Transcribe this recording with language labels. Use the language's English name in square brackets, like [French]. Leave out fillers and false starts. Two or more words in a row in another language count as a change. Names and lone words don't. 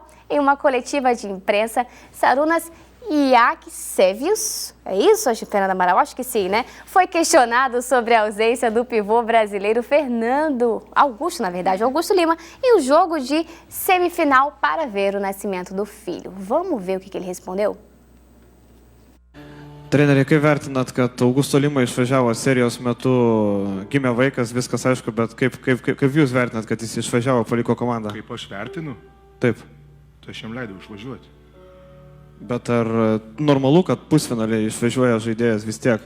[Portuguese] Em uma coletiva de imprensa, Šarūnas Jasikevičius, é isso, Fernanda Amaral? Acho que sim, né? Foi questionado sobre a ausência do pivô brasileiro Augusto Lima, e o jogo de semifinal para ver o nascimento do filho. Vamos ver o que ele respondeu? [Lithuanian] Treneri, kaip vertinat, kad Augusto Lima išvažiavo serijos metu, gimė vaikas, viskas aišku, bet kaip jūs vertinat, kad jis išvažiavo, paliko komandą? Kaip aš vertinu? Taip. Tai aš jam leidau išvažiuoti. Bet ar normalu, kad pusfinaliai išvažiuoja žaidėjas vis tiek?